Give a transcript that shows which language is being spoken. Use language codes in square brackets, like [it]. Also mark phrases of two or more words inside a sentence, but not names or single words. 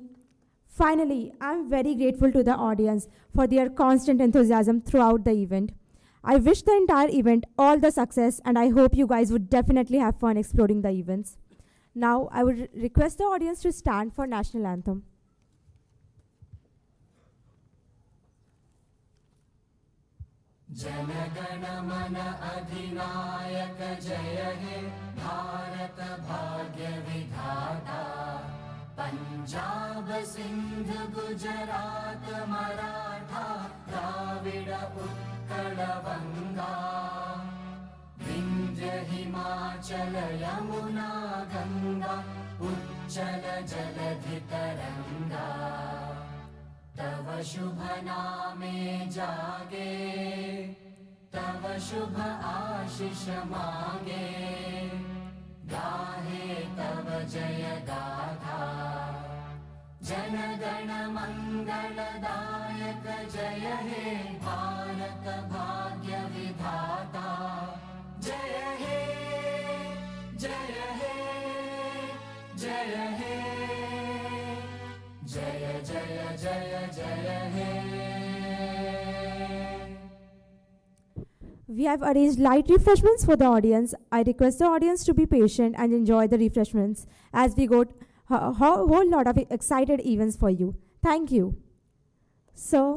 [en] Finally, I'm very grateful to the audience for their constant enthusiasm throughout the event. I wish the entire event all the success, and I hope you guys would definitely have fun exploring the events. Now, I would request the audience to stand for National Anthem. [bn] জনগণমন অধিনায়ক জয় হে ভারত ভাগ্য বিধাতা পাঞ্জাব সিন্ধু গুজরাট মারাঠা দ্রাবিড় উৎকল বঙ্গ বিন্ধ্য হিমাচল যমুনা গঙ্গা উচ্ছল জলধি তরঙ্গ তব শুভ নামে জাগে তব শুভ আশিস মাগে গাহে তব জয় গাথা জন গণ মঙ্গলদায়ক জয় হে ভারত ভাগ্য বিধাতা জয় হে জয় হে জয় হে জয় জয় জয় জয় হে. [en] We have arranged light refreshments for the audience. I request the audience to be patient and enjoy the refreshments as we got a whole lot of excited events for you. Thank you.